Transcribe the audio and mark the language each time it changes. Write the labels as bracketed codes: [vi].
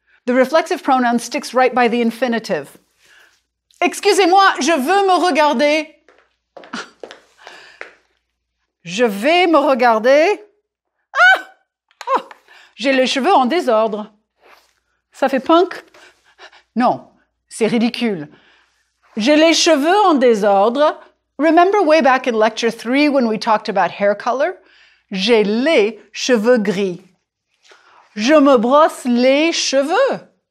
[en] The reflexive pronoun sticks right by the infinitive. [fr] Excusez-moi, je veux me regarder. Je vais me regarder. Ah! Oh, j'ai les cheveux en désordre. Ça fait punk? Non, c'est ridicule. J'ai les cheveux en désordre. [en] Remember way back in lecture 3 when we talked about hair color? [fr] J'ai les cheveux gris. Je me brosse les cheveux.